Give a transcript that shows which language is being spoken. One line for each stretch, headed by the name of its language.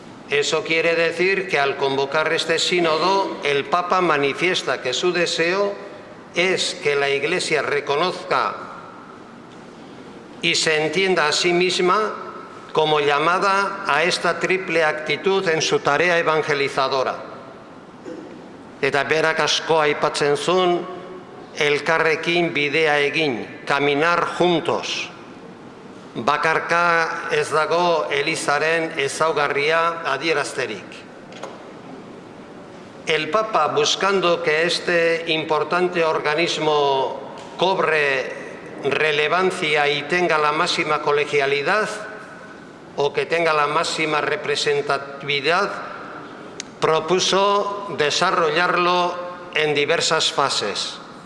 Spanish: Eso quiere decir que al convocar este sínodo, el Papa manifiesta que su deseo es que la Iglesia reconozca y se entienda a sí misma como llamada a esta triple actitud en su tarea evangelizadora.
Basque: Eta berak asko aipatzen zuen, elkarrekin bidea egin,
Spanish: caminar juntos.
Basque: Bakarka ez dago Elizaren ezaugarria adierazterik.
Spanish: El Papa, buscando que este importante organismo cobre relevancia y tenga la máxima colegialidad o que tenga la máxima representatividad, propuso desarrollarlo en diversas fases.